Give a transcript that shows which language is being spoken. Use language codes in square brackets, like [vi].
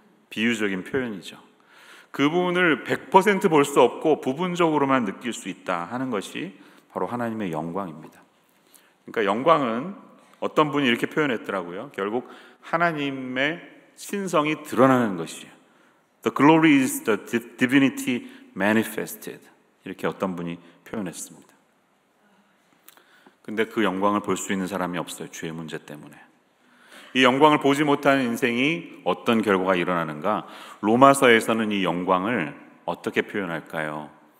[ko] 비유적인 표현이죠. 그분을 100% 볼 수 없고 부분적으로만 느낄 수 있다 하는 것이 바로 하나님의 영광입니다. 그러니까 영광은 어떤 분이 이렇게 표현했더라고요. 결국 하나님의 신성이 드러나는 것이에요. [en] The glory is the divinity manifested. [ko] 이렇게 어떤 분이 표현했습니다. 근데 그 영광을 볼 수 있는 사람이 없어요. 죄의 문제 때문에. 이 영광을 보지 못하는 인생이 어떤 결과가 일어나는가? 로마서에서는 이 영광을 어떻게 표현할까요?